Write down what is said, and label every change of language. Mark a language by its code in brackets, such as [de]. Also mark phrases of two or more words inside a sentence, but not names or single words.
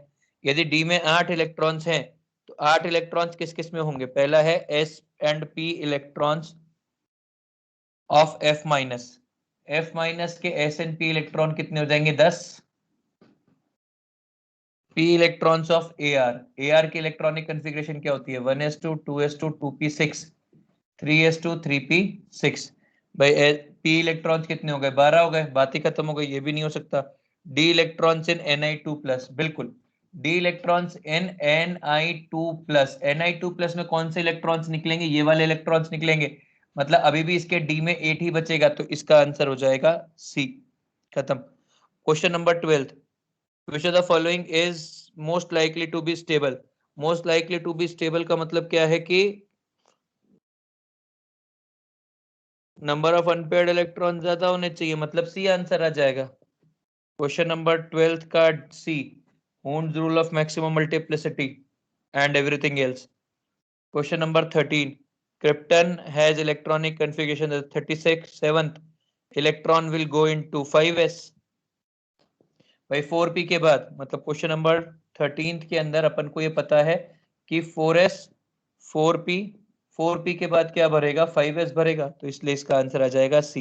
[hi] यदि D में 8 इलेक्ट्रॉन्स हैं तो 8 इलेक्ट्रॉन्स किस किस में होंगे, पहला है [en] S and P electrons of F minus, F minus [hi] के [en] S and P electron [hi] कितने हो जाएंगे 10, [en] P electrons of AR, [hi] AR की [en] electronic configuration [hi] क्या होती है 1s2 2s2 2p6 3s2 3p6, भाई [en] P electrons [hi] कितने हो गए 12 हो गए, बात ही खत्म हो गई, ये भी नहीं हो सकता। [en] D electrons in Ni2+, [hi] बिल्कुल [en] D electrons in Ni2+, [hi] Ni2+ में कौन से इलेक्ट्रॉन्स निकलेंगे, ये वाले इलेक्ट्रॉन्स निकलेंगे, मतलब अभी भी इसके D में 8 ही बचेगा, तो इसका आंसर हो जाएगा C, खत्म। [en] question number 12, which of the following is most likely to be stable, most likely to be stable [hi] का मतलब क्या है कि [en] number of unpaired electron [hi] ज्यादा होने चाहिए, मतलब [en] C answer [hi] आ जाएगा। [en] question number 12 का C, Hund's rule of maximum multiplicity and everything else. question number 13, krypton has electronic configuration 37th electron will go into 5s, [hi] भाई 4p के बाद, मतलब [en] question number 13 [hi] के अंदर अपन को ये पता है कि 4s 4p 4p के बाद क्या भरेगा 5s भरेगा, तो इसलिए इसका आंसर आ जाएगा सी।